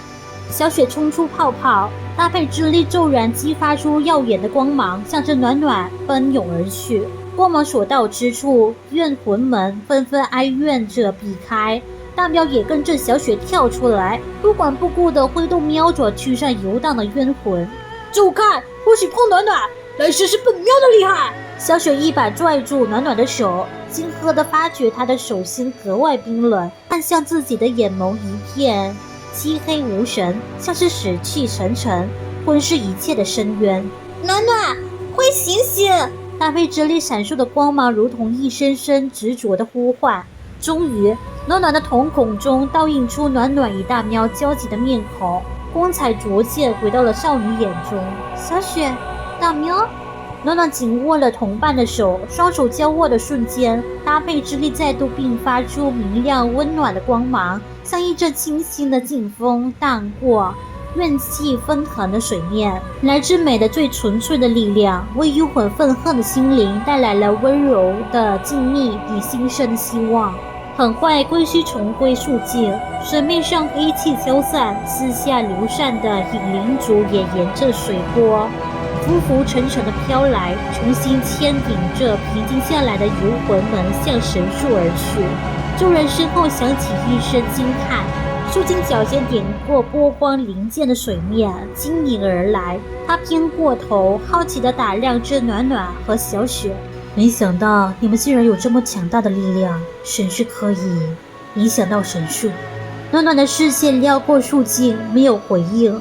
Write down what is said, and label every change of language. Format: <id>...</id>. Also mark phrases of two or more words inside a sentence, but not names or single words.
<zh>小雪衝出泡泡，搭配之力驟然激發出耀眼的光芒，向着暖暖奔湧而去。光芒所到之處，怨魂們紛紛哀怨着避開。大喵也跟着小雪跳出來，不管不顧地揮動喵爪驅散遊蕩的冤魂。走開，不許碰暖暖，來試試本喵的厲害！小雪一把拽住暖暖的手，驚愕地發覺她的手心格外冰冷，看向自己的眼眸一片漆黑無神，像是死氣沉沉，吞噬一切的深淵。暖暖，快醒醒！搭配之力閃爍的光芒，如同一聲聲執着的呼喚。終於，暖暖的瞳孔中倒映出暖暖與大喵焦急的面孔，光彩逐漸回到了少女眼中。小雪，大喵。暖暖緊握了同伴的手，雙手交握的瞬間，搭配之力再度迸發出明亮溫暖的光芒，像一陣清新的勁風蕩過怨氣紛橫的水面。來自美的最純粹的力量，為幽魂憤恨的心靈帶來了溫柔的靜謐與新生的希望。很快歸墟重歸肅靜，水面上黑氣消散，四下流散的影靈族也沿着水波浮浮沉沉的飄來，重新牽引着平靜下來的遊魂們向神樹而去。眾人身後響起一聲驚嘆，樹精腳尖點過波光粼粼的水面，經影而來。他偏過頭，好奇地打量着暖暖和小雪。沒想到你們竟然有這麼強大的力量，神是可以影響到神樹。暖暖的視線撩過樹精，沒有回應。</zh>